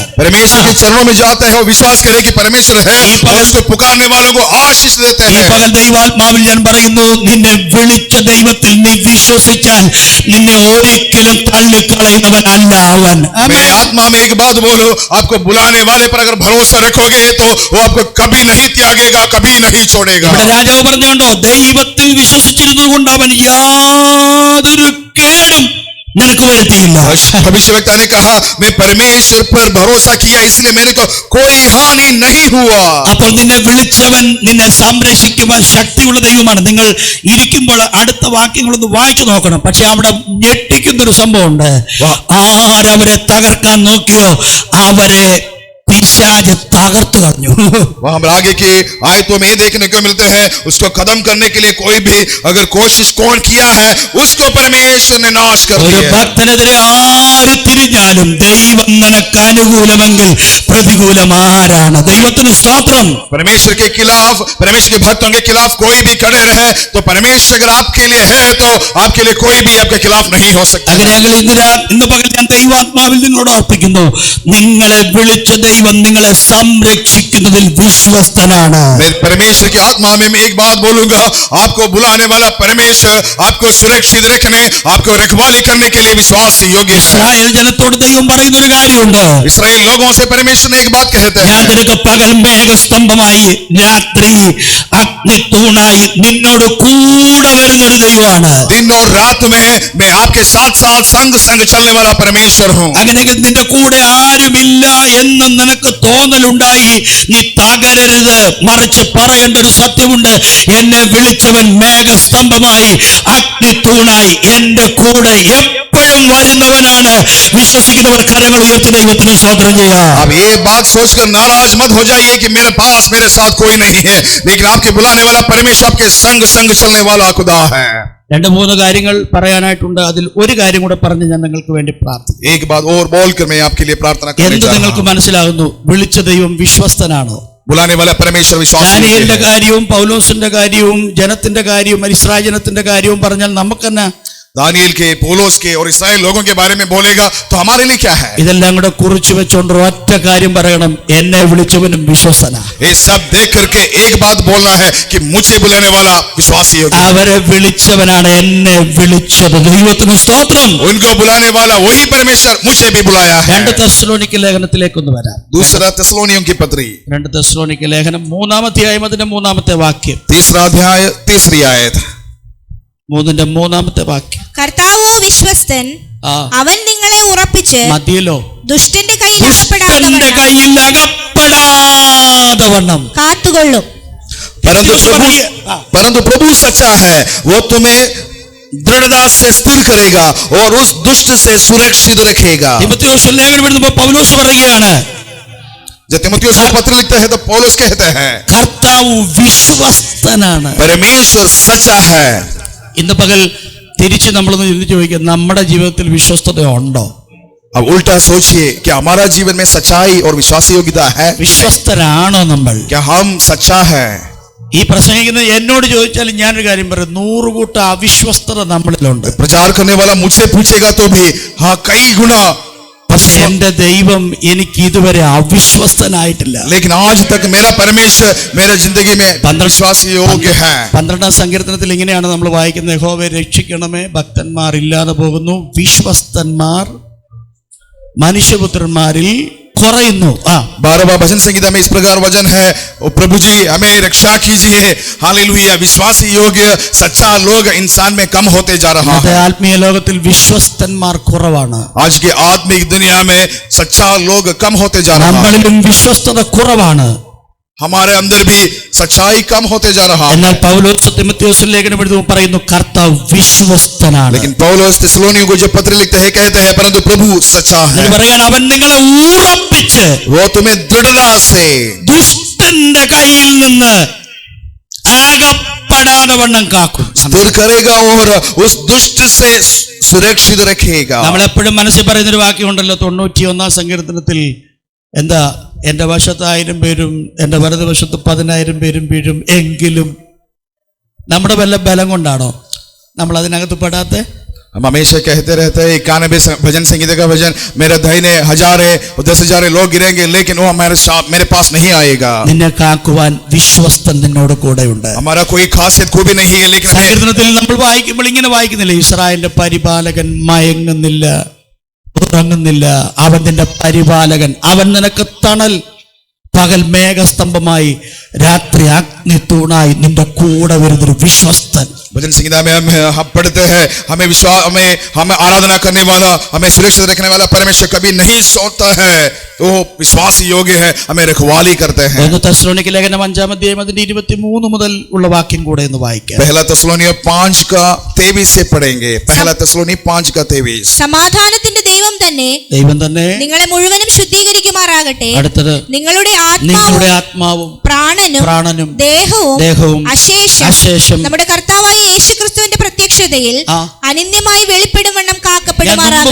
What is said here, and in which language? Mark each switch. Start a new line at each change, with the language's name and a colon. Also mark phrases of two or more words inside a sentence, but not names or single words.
Hindi: परमेश्वर के चरणों में जो आता है वो विश्वास करे कि परमेश्वर है और उसको पुकारने वालों को आशीष देते हैं.
Malayalam: ദൈവാത്മാവിൽ ഞാൻ പറയുന്നു, നിന്നെ വിളിച്ച ദൈവത്തിൽ നീ വിശ്വസിച്ചാൽ നിന്നെ ഒരിക്കലും തള്ളിക്കളയുന്നവനല്ല അവൻ.
Hindi: मेरी आत्मा में एक बात बोलो, आपको बुलाने वाले पर अगर भरोसा रखोगे तो वो आपको कभी नहीं त्यागेगा, कभी नहीं छोड़ेगा.
Malayalam: ഇവിടെ രാജാവ് പറഞ്ഞുണ്ടോ, ദൈവത്തിൽ വിശ്വസിച്ചിരുന്നത് കൊണ്ട് അവൻ യാതൊരു കേടും നിനക്ക് വരുത്തിയില്ല.
Hindi: भविष्यवक्ता ने कहा, मैं परमेश्वर पर भरोसा किया इसलिए मेरे को कोई हानि नहीं हुआ.
Malayalam: അപ്പോൾ നിന്നെ വിളിച്ചവൻ നിന്നെ സംരക്ഷിക്കുവാൻ ശക്തിയുള്ള ദൈവമാണ്. നിങ്ങൾ ഇരിക്കുമ്പോൾ അടുത്ത വാക്യങ്ങളൊന്ന് വായിച്ചു നോക്കണം. പക്ഷെ അവിടെ ഞെട്ടിക്കുന്നൊരു സംഭവമുണ്ട്. ആരവരെ തകർക്കാൻ നോക്കിയോ അവരെ പിശാച് തകർത്തു കളഞ്ഞു.
Hindi: वहां पर आगे के आयतों में ये देखने को मिलते हैं, उसको खत्म करने के लिए कोई भी अगर कोशिश कौन किया है उसको परमेश्वर ने नाश कर
Malayalam: ഒരു
Hindi: दिया.
Malayalam: ഭക്തനെതിരെ ആര് തിരിഞ്ഞാലും ദൈവം നിനക്ക് അനുകൂലമെങ്കിൽ പ്രതികൂലം ആരാണ്? ദൈവത്തിന് സ്തോത്രം.
Hindi: परमेश्वर के खिलाफ, परमेश्वर के भक्तों के खिलाफ कोई भी खड़े रहे तो परमेश्वर अगर आपके लिए है तो आपके लिए कोई भी आपके खिलाफ नहीं हो सकता.
Malayalam: അങ്ങനെയെങ്കിൽ ഇന്ന് പകൽ ഞാൻ ദൈവാത്മാവിൽ നിങ്ങളോട് അർപ്പിക്കുന്നു, നിങ്ങളെ വിളിച്ച ദൈവം നിങ്ങളെ സംരക്ഷിക്കുന്നതിൽ വിശ്വസ്തനാണ്.
Hindi: मैं परमेश्वर की आत्मा में मैं एक बात बोलूंगा, आपको बुलाने वाला परमेश्वर आपको सुरक्षित रखने, आपको रखवाली करने के लिए विश्वास योग्य है.
Malayalam: ഇസ്രായേൽ ജനത്തോട് ദൈവം പറയുന്ന ഒരു കാര്യമുണ്ട്.
Hindi: इसराइल लोगों से परमेश्वर ने एक बात कहते
Malayalam: ഞാൻ
Hindi: हैं,
Malayalam: നിനക്ക് പകൽ മേഘസ്തംഭമായി രാത്രി അഗ്നിത്തൂണായി നിന്നോട് കൂടെ വരുന്നൊരു ദൈവമാണ്.
Hindi: दिन और रात में मैं आपके साथ साथ संग संग चलने वाला परमेश्वर हूँ.
Malayalam: അങ്ങനെയെങ്കിൽ നിന്റെ കൂടെ ആരുമില്ല എന്ന് നിനക്ക് തോന്നലുണ്ടായി നീ തകരരുത്. മറിച്ച് പറയേണ്ട ഒരു സത്യമുണ്ട്, എന്നെ വിളിച്ചവൻ മേഘസ്തംഭമായി അഗ്നിത്തൂണായി എന്റെ കൂടെ എപ്പോഴും വരുന്നവനാണ്. വിശ്വസിക്കുന്നവർ കരങ്ങൾ ഉയർത്തി ദൈവത്തിന് സ്തോത്രം ചെയ്യാം.
Hindi: अब ये बात सोचकर नाराज मत हो जाइए कि मेरे पास मेरे साथ कोई नहीं है, लेकिन आपके बुलाने वाला परमेश्वर आपके संग संग चलने वाला खुदा है.
Malayalam: 2-3 കാര്യങ്ങൾ പറയാനായിട്ടുണ്ട്. അതിൽ ഒരു കാര്യം കൂടെ പറഞ്ഞ് ഞാൻ നിങ്ങൾക്ക് വേണ്ടി പ്രാർത്ഥിക്കും.
Hindi: एक बात और बोलकर मैं आपके लिए प्रार्थना करना
Malayalam: എന്ത്
Hindi: चाहता
Malayalam: നിങ്ങൾക്ക്
Hindi: हूं.
Malayalam: മനസ്സിലാകുന്നു? വിളിച്ച ദൈവം വിശ്വസ്തനാണോ?
Hindi: बुलाने वाला परमेश्वर विश्वास
Malayalam: ദാനിയേലിന്റെ
Hindi: योग्य है.
Malayalam: കാര്യവും പൗലോസിന്റെ കാര്യവും ജനത്തിന്റെ കാര്യവും ഇസ്രായേൽ ജനത്തിന്റെ കാര്യവും പറഞ്ഞാൽ നമുക്കെന്നാ?
Hindi: दानिएल के, पौलुस के और इस्राएल लोगों के बारे में बोलेगा तो हमारे लिए क्या है?
Malayalam: ഇതെല്ലാം കൂടെ കുറിച്ചു വെച്ചോണ്ട് ഒറ്റ കാര്യം പറയണം, എന്നെ വിളിച്ചവനും വിശ്വസ്തനാ.
Hindi: ये सब देख करके एक बात बोलना है कि मुझे बुलाने वाला विश्वासी योग्य है.
Malayalam: അവരെ വിളിച്ചവനാണ് എന്നെ വിളിച്ചത്. ദൈവത്തിന് സ്തോത്രം.
Hindi: उनको बुलाने वाला वही परमेश्वर मुझे भी बुलाया है.
Malayalam: 2 തെസ്സലോനിക്ക ലേഖനത്തിലേക്കൊന്ന് വരാം.
Hindi: दूसरा തെസ്സലോनियों की पत्री
Malayalam: 2 തെസ്സലോനിക്ക ലേഖനം 3-ാം അധ്യായം അതിന്റെ 3-ാമത്തെ വാക്യം.
Hindi: तीसरा अध्याय 3री आयत
Malayalam: 3-ന്റെ 3-ാമത്തെ വാക്യം. കർത്താവോ വിശ്വസ്തൻ, അവൻ നിങ്ങളെ ഉറപ്പിച്ച് മതിയല്ലോ. ദുഷ്ടന്റെ കയ്യിൽ ദുഷ്ടന്റെ കയ്യിൽ അകപ്പെടാതെ വണ്ണം കാത്തുകൊള്ളും.
Hindi: परंतु प्रभु सच्चा है, वो तुम्हें दृढ़ता से स्थिर करेगा और उस दुष्ट से सुरक्षित रखेगा.
Malayalam: തിമോഥെയോസ് ലേഖനം എഴുതുമ്പോൾ പൗലോസ് പറയുകയാണ്,
Hindi: जब तीमुथियुस को पत्र लिखते हैं तो पौलुस कहते हैं,
Malayalam: കർത്താവ് വിശ്വസ്തനാണ്.
Hindi: परमेश्वर सच्चा है.
Malayalam: ഇന്ന് പകൽ തിരിച്ച് നമ്മളൊന്ന് ചിന്തിച്ച് ചോദിക്കുക, നമ്മുടെ ജീവിതത്തിൽ വിശ്വസ്തത ഉണ്ടോ?
Hindi: अब उल्टा सोचिए, क्या हमारा जीवन में सच्चाई और विश्वास योग्यता है?
Malayalam: വിശ്വസ്തരാണോ നമ്മൾ?
Hindi: क्या हम सच्चा है?
Malayalam: ഈ പ്രസംഗിക്കുന്നത് എന്നോട് ചോദിച്ചാൽ ഞാനൊരു കാര്യം പറയും, 100 കൂട്ടം അവിശ്വസ്തത നമ്മളിലുണ്ട്.
Hindi: प्रचार करने वाला मुझसे पूछेगा तो भी हाँ कई गुना,
Malayalam: പക്ഷെ എന്റെ ദൈവം എനിക്ക് ഇതുവരെ അവിശ്വസ്തനായിട്ടില്ല.
Hindi: लेकिन आज तक मेरा परमेश्वर मेरे जिंदगी में विश्वास योग्य है.
Malayalam: 12-ാം സങ്കീർത്തനത്തിൽ ഇങ്ങനെയാണ് നമ്മൾ വായിക്കുന്നത്, യഹോവയെ രക്ഷിക്കണമേ, ഭക്തന്മാർ ഇല്ലാതെ പോകുന്നു, വിശ്വസ്തന്മാർ മനുഷ്യപുത്രന്മാരിൽ കുറയുന്നു.
Hindi: 12वां भजन संहिता में इस प्रकार वचन है, ओ प्रभु जी हमें रक्षा कीजिए, हालेलुया. विश्वास योग्य सच्चा लोग इंसान में कम होते जा रहा है.
Malayalam: ആത്മീയ ലോകത്തിൽ വിശ്വസ്തന്മാർ കുറവാണ്.
Hindi: आज के आत्मिक दुनिया में सच्चा लोग कम होते जा रहा है.
Malayalam: നമ്മളിലും വിശ്വസ്തത കുറവാണ്.
Hindi: हमारे अंदर भी सच्चाई कम होते जा रहा है.
Malayalam: എന്നാൽ പൗലോസ് തിമോഥെയോസിന് ലേഖനം എഴുതുമ്പോൾ പറയുന്നു, കർത്താവ് വിശ്വസ്തനാണ്.
Hindi: लेकिन पौलुस थिस्सलुनीयों को जो पत्र लिखते हैं कहते हैं, परंतु प्रभु सच्चा है.
Malayalam: പറയാൻ അവൻ നിങ്ങളെ ഉറപ്പിച്ച്
Hindi: वो तुम्हें दृढ़ता से
Malayalam: ദുഷ്ടന്റെ കയ്യിൽ നിന്ന് അകപ്പെടാതെ വണ്ണം കാക്കും.
Hindi: स्थिर करेगा और उस दुष्ट से सुरक्षित रखेगा.
Malayalam: നമ്മളെപ്പോഴും മനസ്സിൽ പറയുന്നൊരു വാക്യമുണ്ടല്ലോ, 91-ാം സങ്കീർത്തനത്തിൽ, എന്താ, എന്റെ വശത്ത് 1000 പേരും എന്റെ വലതുവശത്ത് 10,000 പേരും വീഴും, എങ്കിലും നമ്മുടെ വല്ല ബലം കൊണ്ടാണോ നമ്മൾ അതിനകത്ത് പെടാത്തെ?
Hindi: हम हमेशा कहते रहते हैं 91 भजन संगीत का भजन, मेरे दाहिने 1000 और 10,000 लोग गिरेंगे लेकिन वो मेरे पास नहीं आएगा.
Malayalam: നിന്നെ കാക്കുവാൻ വിശ്വസ്തൻ നിന്നോട് കൂടെയുണ്ട്.
Hindi: हमारा कोई खासियत खूबी नहीं है लेकिन
Malayalam: സങ്കീർത്തനത്തിൽ നമ്മൾ വായിക്കുമ്പോൾ ഇങ്ങനെ വായിക്കുന്നില്ല, ഇസ്രായേലിന്റെ പരിപാലകൻ മയങ്ങുന്നില്ല, ഉറങ്ങുന്നില്ല, അവൻ നിന്റെ പരിപാലകൻ, അവൻ നിനക്ക് തണൽ, പകൽ മേഘസ്തംഭമായി രാത്രി അഗ്നിത്തൂണായി നിന്റെ കൂടെ വരുന്നൊരു വിശ്വസ്തൻ.
Hindi: भजन संगीता में हम पढ़ते हैं, हमें विश्वास, हमें आराधना करने वाला, हमें सुरक्षित रखने वाला परमेश्वर कभी नहीं सोता है, वो विश्वास योग्य है, हमें रखवाली करते हैं.
Malayalam: 1 തെസ്സലോനിക്ക ലേഖനം 5-ാം അധ്യായം അതിന്റെ 23 മുതൽ ഉള്ള വാക്യം കൂടെ ഒന്ന് വായിക്കാം.
Hindi: पहला തെസ്സലോനിയ 5 का 23 से पढ़ेंगे. पहला തെസ്സലോനി 5 का 23.
Malayalam: സമാധാനത്തിന്റെ ദൈവം തന്നെ നിങ്ങളെ മുഴുവനും ശുദ്ധീകരിക്കുമാറാകട്ടെ. അടുത്തത്, നിങ്ങളുടെ ആത്മാവും പ്രാണനും ദേഹവും അശേഷം നമ്മുടെ കർത്താവായ യേശുക്രിസ്തുവിന്റെ പ്രത്യക്ഷതയിൽ അനന്യമായി വെളിപ്പെടുവണ്ണം കാക്കപ്പെടുമാറാകട്ടെ.